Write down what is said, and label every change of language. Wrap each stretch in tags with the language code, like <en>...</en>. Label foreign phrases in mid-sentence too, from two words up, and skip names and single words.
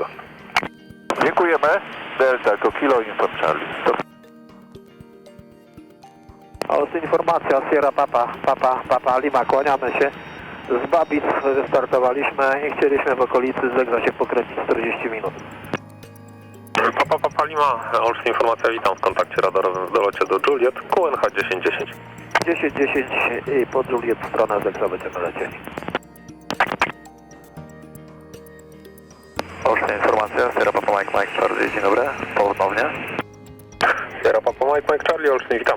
<pl>Dziękujemy. Delta to Kilo Uniform Charlie. Informacja, Sierra Papa Lima, kłaniamy się. Z Babic wystartowaliśmy i chcieliśmy w okolicy Zegza się pokręcić 40 minut. Papa Lima, oczna informacja, witam w kontakcie radarowym w dolocie do Juliet, QNH 1010. 10-10 i po Juliet w stronę Zegza będziemy lecieli. Oczna informacja, Sierra Papa Mike Charlie, dzień dobry, ponownie. Sierra Papa Mike Charlie, oczny, witam.</pl>